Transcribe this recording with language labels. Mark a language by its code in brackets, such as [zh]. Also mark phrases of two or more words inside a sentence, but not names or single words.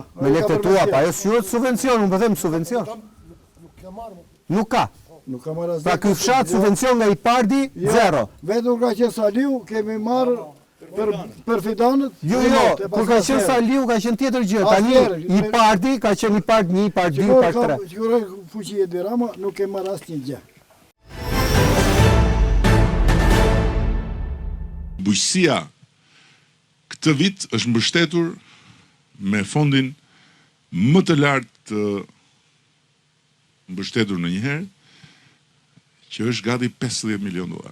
[sq] Me lekët tua, pa ajo s'juhet subvencion, unë po them subvencion. Nuk ka. Nuk ka marrë asgjë. Pra ky fshat subvencion nga i pardi, zero. Vetëm ka qenë Saliu, kemi marrë për fidanët. Jo, kur ka qenë Saliu ka qenë tjetër gjë. Tani i pardi ka qenë i part 1, i part 2, i part 3. Sigurisht fuqi e Dirama nuk e marr asnjë gjë. Bujqësia këtë vit është mbështetur me fondin më të lartë të mbështetur në njëherë, që është gati 50 milion dolar.